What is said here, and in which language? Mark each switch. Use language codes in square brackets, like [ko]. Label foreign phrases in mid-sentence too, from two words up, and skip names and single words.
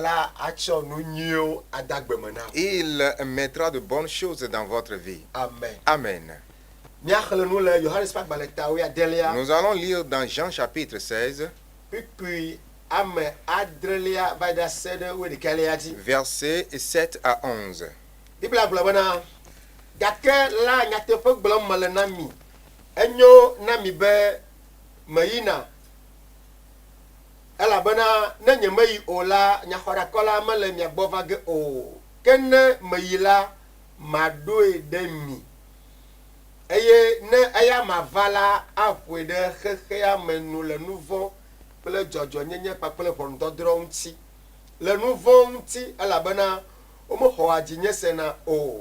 [fr] Il mettra de bonnes choses dans votre vie. Amen. Amen. Nous allons lire dans Jean chapitre 16, versets 7 à 11. [ee] Gake la nyateƒe gblɔm mele na mi enyo na mi be meyina elabena ne nyemeyi o la nyaxɔɖakɔla mele mia gbɔ va ge o ke ne meyi la maɖoe ɖe mi eye ne eya mava la aƒoe ɖe xexea me nu le nu vɔ̃ kple dzɔdzɔnyenye kpakple ʋɔnudɔdrɔ̃ ŋuti le nu vɔ̃ ŋuti elabena womexɔa dzinye sena o.